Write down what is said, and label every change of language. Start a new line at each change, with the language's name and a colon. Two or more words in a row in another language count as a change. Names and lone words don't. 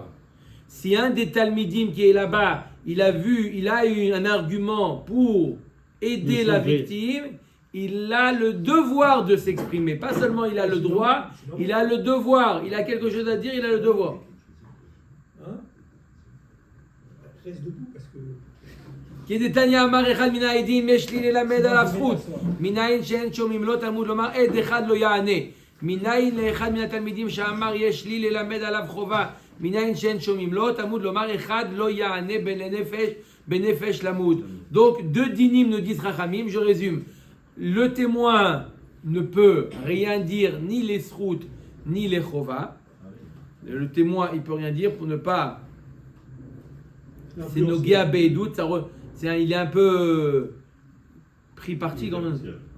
French: Si un des talmidim qui est là-bas, il a eu un argument pour aider la victime, il a le devoir de s'exprimer. Pas seulement il a le droit, il a le devoir. Il a quelque chose à dire, il a le devoir. Hein? Reste debout parce que...
Hebrew: כי דתניא אמר אחד מן העדים יש לי ללמד על הזכות מניין שאין שומעים לא תלמוד לומר עד אחד לא יענה מניין לאחד מן התלמידים שאמר יש לי ללמד עליו חובה מניין שאין שומעים לא תלמוד לומר אחד לא יענה בנפש למוד.
French: Donc deux dinim nous disent Chachamim, je résume. Le témoin ne peut rien dire ni les srout ni les chova. Le témoin il peut rien dire pour ne pas c'est
Hebrew: נוגע בעדות,
French: il est un peu pris parti quand même.